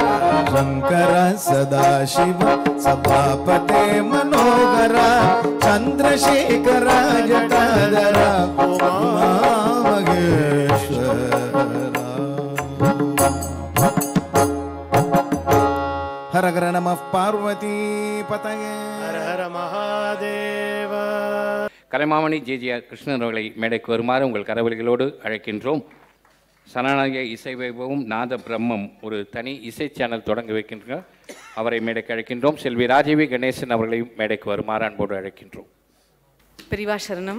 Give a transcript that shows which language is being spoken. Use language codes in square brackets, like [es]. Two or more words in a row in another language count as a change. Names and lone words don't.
[sa] शंकर सदाशिव सभापते मनोहरा चंद्रशेखर जटाधरा उमा महेश्वर हर हर नमः पार्वती पतये हर हर महादेव [ta] கலைமாமணி ஜே.ஜே.ஆர். கிருஷ்ணன் அவர்களை மேடைக்கு வருமாறு உங்கள் கரவொலிகளோடு அழைக்கின்றோம். சனநாயக இசை வைபவம் நாத பிரம்மம் ஒரு தனி இசை சேனல் தொடங்க வைக்கின்றோம். அவரை மேடைக்கு அழைக்கின்றோம். செல்வி ராஜீவி கணேசன் அவர்களையும் மேடைக்கு வருமாறு அன்போடு அழைக்கின்றோம். பெரிவா சரணம்.